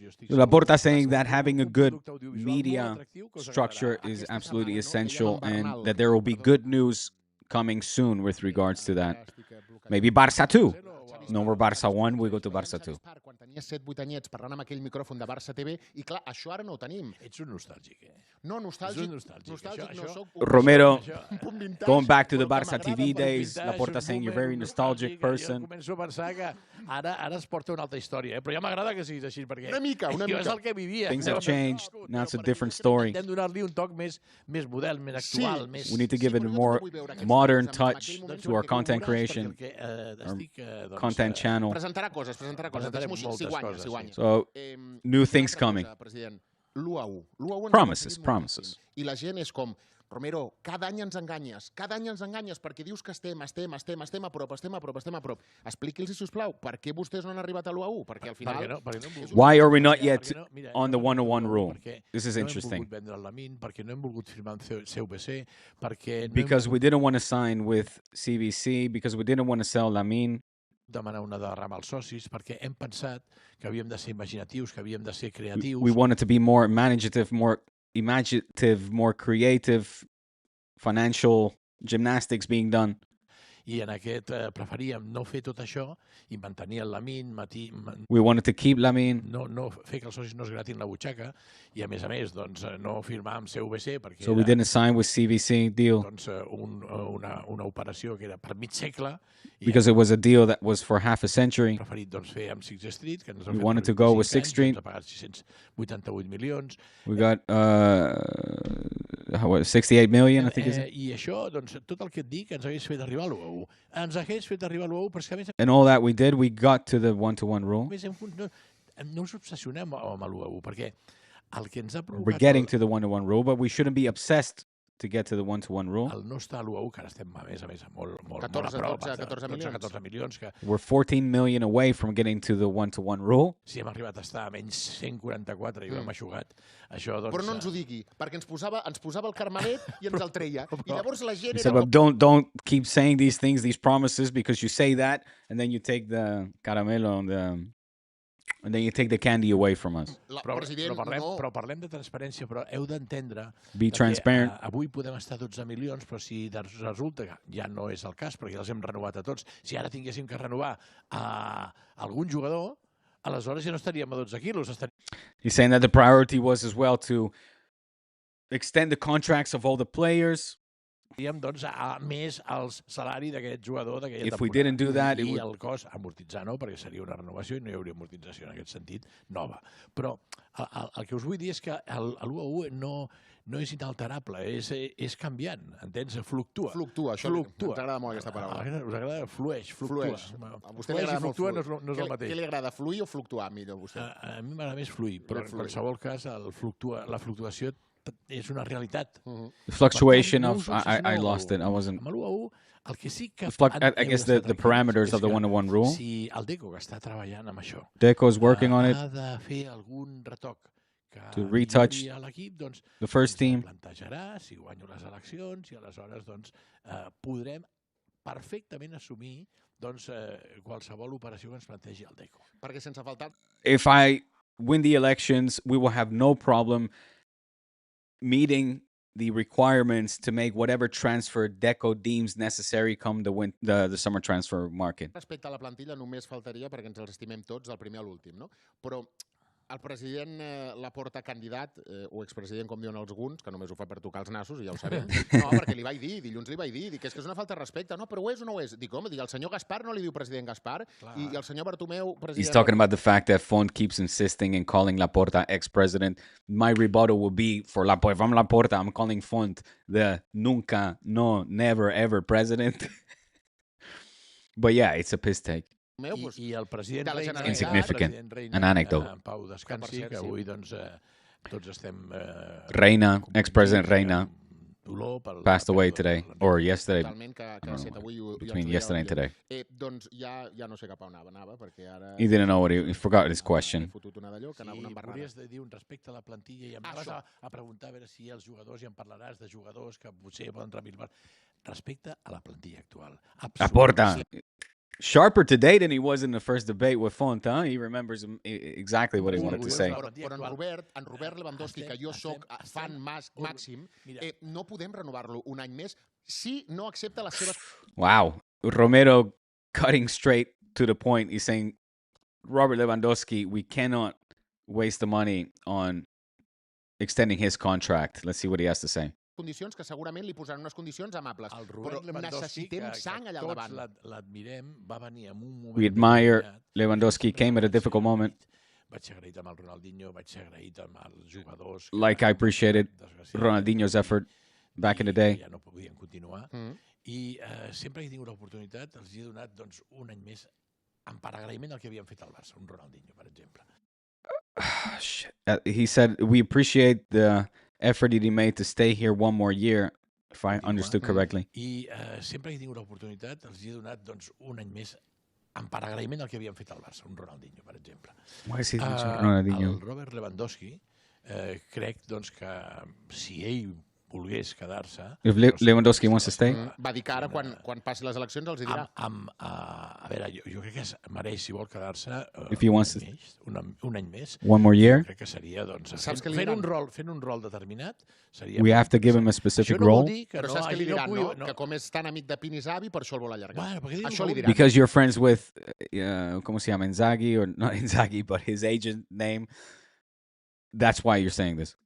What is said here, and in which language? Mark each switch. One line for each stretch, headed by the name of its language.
English: Laporta saying that having a good media structure is absolutely essential and that there will be good news coming soon with regards to that. Maybe Barça 2. No more Barça 1, we go to Barça 2.
Catalan: Quan tenies 7-8 anyets parlant amb aquell micròfon de Barça TV, i clar, això ara no ho tenim. Ets un nostàlgic, No, nostàlgic no soc.
English: Romero, going back to the Barça TV days, Laporta saying you're a very nostalgic person.
Catalan: Jo començo a pensar que ara es porta una altra història, però ja m'agrada que siguis així, perquè una mica. jo és el que vivia.
English: Things have changed, now it's a different story.
Catalan: Hem de donar-li un toc més modern, més actual.
English: We need to give it a more modern touch to our content creation, our content channel.
Catalan: Presentarà coses. Si guanya.
English: So, new things coming.
Catalan: L'1-1.
English: Promises.
Catalan: I la gent és com, Romero, cada any ens enganyes perquè dius que estem a prop. Expliqui'ls, sisplau, per què vostès no han arribat a l'1-1? Perquè al final...
English: Why are we not yet on the 1-1 rule? This is interesting.
Catalan: Perquè no hem volgut firmar amb CVC,
English: because we didn't want to sign with CVC, because we didn't want to sell Lamine.
Catalan: Demanar una derrama als socis, perquè hem pensat que havíem de ser imaginatius, que havíem de ser creatius.
English: We wanted to be more imaginative, more creative, financial gymnastics being done.
Catalan: I en aquest preferíem no fer tot això i mantenir el Lamine,
English: we wanted to keep Lamine.
Catalan: No fer que els socis no es gratin la butxaca i a més, no firmar amb CVC perquè
English: so we didn't sign with CVC deal.
Catalan: Una operació que era per mig segle.
English: Because it was a deal that was for half a century.
Catalan: Preferit fer amb 6th Street, que ens
English: we wanted to go with 6th Street.
Catalan: Ens ha pagat 688 milions.
English: We got 68 million, I think.
Catalan: I això, tot el que et dic, ens hagués fet arribar a l'1-1. Ens hagués fet arribar a l'1-1, però és que a més...
English: And all that we did, we got to the 1-1 rule.
Catalan: No us obsessionem amb l'1-1, perquè el que ens ha provocat...
English: We're getting to the 1-1 rule, but we shouldn't be obsessed to get to the 1-1 rule.
Catalan: El no està a l'1-1, que ara estem a més molt a 14 milions.
English: We're 14 million away from getting to the 1-1 rule.
Catalan: Si hem arribat a estar a menys 144 i ho hem aixugat, això doncs... Però no ens ho digui, perquè ens posava el carmelet i ens el treia. I llavors la gent era...
English: Don't keep saying these things, these promises, because you say that, and then you take the caramelo and then you take the candy away from us.
Catalan: Però parlem de transparència, però heu d'entendre que avui podem estar a 12 milions, però si resulta que ja no és el cas, perquè ja els hem renovat a tots, si ara tinguéssim que renovar a algun jugador, aleshores ja no estaríem a 12 quilos.
English: He's saying that the priority was as well to extend the contracts of all the players.
Catalan: Doncs, a més el salari d'aquest jugador d'aquella temporada.
English: If we didn't do that,
Catalan: I el cost amortitzar, no? Perquè seria una renovació i no hi hauria amortització en aquest sentit nova. Però el que us vull dir és que l'1-1 no és inalterable, és canviant, entens? Fluctua. Això ens agrada molt aquesta paraula. Us agrada? Flueix. A vostè li agrada molt fluir. No és el mateix. Què li agrada, fluir o fluctuar millor a vostè? A mi m'agrada més fluir, però en qualsevol cas la fluctuació és una realitat.
English: The fluctuation of I lost it. I wasn't.
Catalan: Amb l'1-1, el que sí que...
English: I guess the parameters of the 1-1 rule.
Catalan: Si el Deco, que està treballant amb això,
English: Deco is working on it.
Catalan: Ha de fer algun retoc
English: To retouch the first team.
Catalan: Plantejarà si guanyo les eleccions i aleshores podrem perfectament assumir qualsevol operació que ens plantegi el Deco. Perquè sense faltar...
English: If I win the elections, we will have no problem meeting the requirements to make whatever transfer Deco deems necessary come the summer transfer market.
Catalan: Respecte a la plantilla només faltaria, perquè ens els estimem tots del primer a l'últim, no? Però el president Laporta candidat, o expresident, com diuen alguns, que només ho fa per tocar els nassos, i ja ho sabem, no, perquè li vaig dir, dilluns li vaig dir, que és una falta de respecte, no, però ho és o no ho és? Dic, home, el senyor Gaspar no li diu president Gaspar, i el senyor Bartomeu, president...
English: He's talking about the fact that Font keeps insisting in calling Laporta ex-president. My rebuttal would be for Laporta. If I'm Laporta, I'm calling Font the nunca, no, never, ever president. But yeah, it's a piss take.
Catalan: I el president Reina,
English: insignificant, an anecdote.
Catalan: En Pau descansi, que avui tots estem...
English: Reina, ex-president Reina, passed away today, or yesterday, between yesterday and today.
Catalan: Doncs ja no sé cap on anava, perquè ara...
English: He didn't know what he forgot his question.
Catalan: Si podries dir un respecte a la plantilla i em vas a preguntar a veure si els jugadors, i em parlaràs de jugadors que potser poden revivar. Respecte a la plantilla actual. Laporta.
English: Sharper today than he was in the first debate with Font, huh? He remembers exactly what he wanted to say.
Catalan: Però en Robert Lewandowski, que jo soc fan màxim, no podem renovar-lo un any més si no accepta les seves...
English: Wow. Romero cutting straight to the point. He's saying, Robert Lewandowski, we cannot waste the money on extending his contract. Let's see what he has to say.
Catalan: Condicions que segurament li posaran unes condicions amables, però necessitem sang allà al davant. L'admirem, va venir en un moment...
English: We admire Lewandowski, came at a difficult moment.
Catalan: Vaig ser agraït amb el Ronaldinho, vaig ser agraït amb els jugadors...
English: Like I appreciated Ronaldinho's effort back in the day.
Catalan: Ja no podien continuar. I sempre que he tingut l'oportunitat, els he donat un any més per agraïment al que havien fet al Barça, un Ronaldinho, per exemple.
English: He said, we appreciate the effort he made to stay here one more year, if I understood correctly.
Catalan: I sempre que he tingut l'oportunitat, els he donat un any més per agraïment al que havien fet al Barça, un Ronaldinho, per exemple.
English: Why is he Ronaldinho?
Catalan: El Robert Lewandowski, crec que si ell volgués quedar-se...
English: If Lewandowski wants to stay?
Catalan: Va dir que ara, quan passi les eleccions, els dirà... A veure, jo crec que mereix, si vol quedar-se, un any més.
English: One more year?
Catalan: Crec que seria, fent un rol determinat...
English: We have to give him a specific role?
Catalan: Però saps què li diran, no? Que com és tan amic de Pinisavi, per això el vol allargar. Això li diran.
English: Because you're friends with,
Spanish: ¿cómo se llama?
English: Inzaghi, or not Inzaghi, but his agent name. That's why you're saying this.